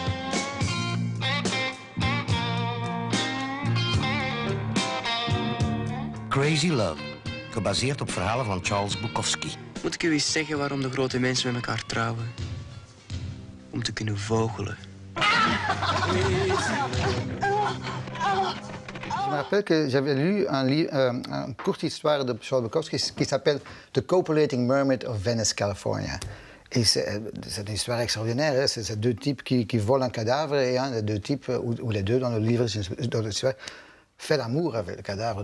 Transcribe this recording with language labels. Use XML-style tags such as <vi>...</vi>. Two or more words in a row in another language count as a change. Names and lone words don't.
<nl>Crazy Love, gebaseerd op verhalen van Charles Bukowski. Moet ik u eens zeggen waarom de grote mensen met elkaar trouwen? Om te kunnen vogelen.</nl> <fr>Je me rappelle que j'avais lu une courte histoire de Charles Bukowski qui s'appelle The Copulating Mermaid of Venice, California. Et c'est une histoire extraordinaire. Hein? C'est deux types qui volent un cadavre et un des deux types, ou les deux dans le livre, dans l'histoire, fait l'amour avec le cadavre.</fr>